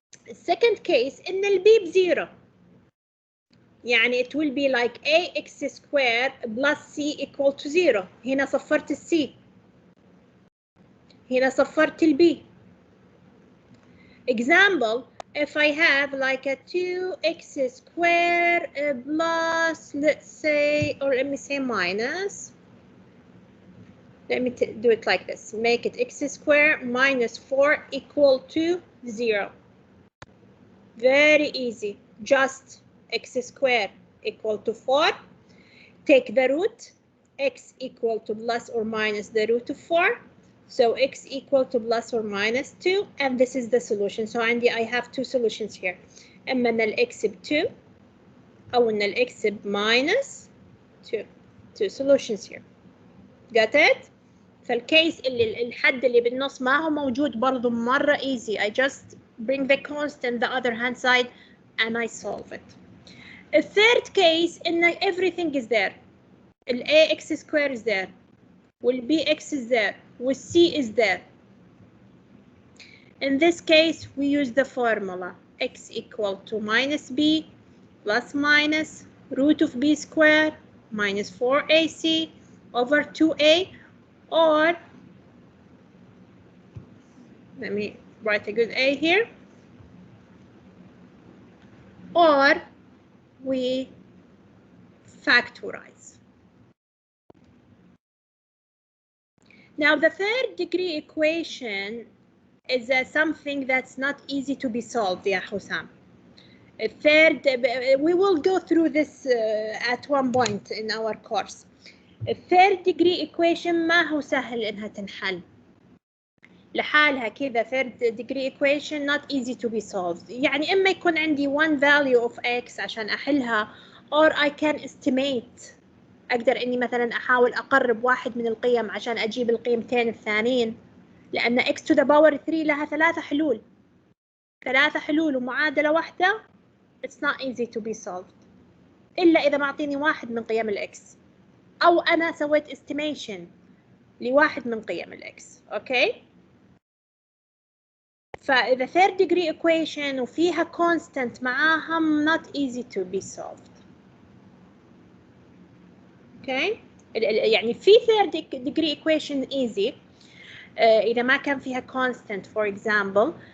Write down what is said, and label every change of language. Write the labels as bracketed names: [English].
[Arabic] السكند case إن البي ب0. يعني [English] it will be like ax squared plus c equal to 0. [Arabic] هنا صفرت السي، هنا صفرت البي. [English] Example, if I have like a 2x squared plus, let's say, or let me say minus. Let me do it like this. Make it x squared minus 4 equal to 0. Very easy. Just x squared equal to 4. Take the root. X equal to plus or minus the root of 4. So x equal to plus or minus 2. And this is the solution. So I have two solutions here. [Arabic] إما إن الx ب 2 أو إن الx ب minus 2. [English] Two solutions here. Got it? [Arabic] فالكيس اللي الحد اللي بالنص ما هو موجود برضو مرة [English] easy. I just bring the constant the other hand side and I solve it. The third case in everything is there. The ax squared is there. Will bx is there. Will c is there. In this case we use the formula x equal to minus b plus minus root of b squared minus 4ac over 2a, or let me write a good A here, or we factorize. Now the third degree equation is something that's not easy to be solved, يا حسام. We will go through this at one point in our course. A third degree equation [Arabic] ما هو سهل إنها تنحل. لحالها كذا [English] third degree equation not easy to be solved. [Arabic] يعني إما يكون عندي [English] one value of x [Arabic] عشان أحلها, [English] or I can estimate. [Arabic] أقدر إني مثلا أحاول أقرب واحد من القيم عشان أجيب القيمتين الثانيين، لأن [English] x to the power 3 [Arabic] لها ثلاثة حلول ومعادلة واحدة. [English] It's not easy to be solved [Arabic] إلا إذا معطيني واحد من قيم الإكس أو أنا سويت estimation لواحد من قيم الإكس. أوكي؟ فإذا [English] third degree equation [Arabic] وفيها [English] constant [Arabic] معاها [English] not easy to be solved. [Arabic] أوكي؟ يعني في [English] third degree equation easy [Arabic] إذا ما كان فيها constant [English] for example.